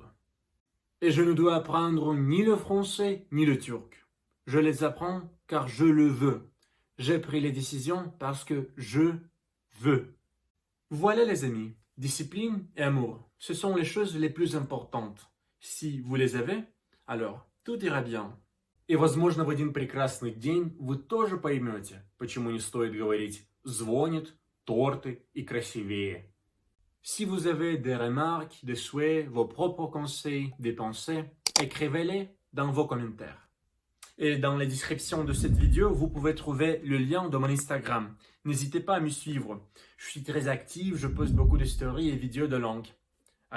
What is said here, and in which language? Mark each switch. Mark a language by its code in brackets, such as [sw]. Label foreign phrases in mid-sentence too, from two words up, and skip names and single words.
[fr] Et je ne dois apprendre ni le français ni le turc. Je les apprends car je le veux. J'ai pris les décisions parce que je veux. Voilà les amis, discipline et amour, ce sont les choses les plus importantes. Si vous les avez, alors tout ira bien. [ru] И, возможно, в один прекрасный день вы тоже поймете, почему не стоит говорить «звонит», «торты» и «красивее». [fr] Si vous avez des remarques, des souhaits, vos propres conseils, des pensées, écrivez-les dans vos commentaires. Et dans la description de cette vidéo, vous pouvez trouver le lien de mon Instagram. N'hésitez pas à me suivre. Je suis très active, je poste beaucoup de stories et vidéos de langue.